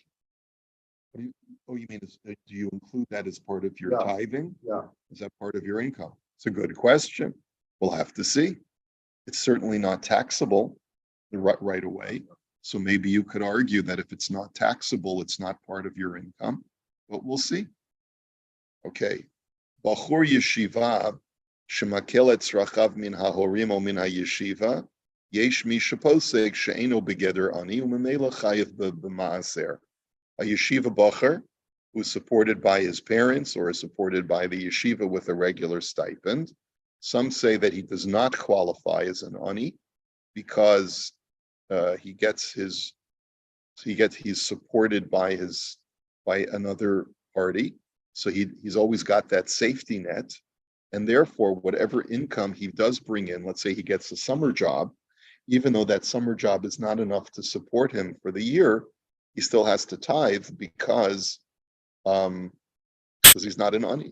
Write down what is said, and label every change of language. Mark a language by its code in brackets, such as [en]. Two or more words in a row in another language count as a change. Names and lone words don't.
[en] You mean, do you include that as part of your tithing? Yeah. Is that part of your income? It's a good question. We'll have to see. It's certainly not taxable right away. So maybe you could argue that if it's not taxable, it's not part of your income, but we'll see. [he] Okay. בחור ישיבה שמקבלת צרכיו מן ההורים או מן הישיבה יש מי שפוסק שאינו בגדר עני וממילא חייב במעשר. [en] A [yi] yeshiva bacher [en] who's supported by his parents or is supported by the yeshiva with a regular stipend. Some say that he does not qualify as an ani because he's supported by another party, so he's always got that safety net, and therefore whatever income he does bring in, let's say he gets a summer job, even though that summer job is not enough to support him for the year, he still has to tithe because he's not an ani.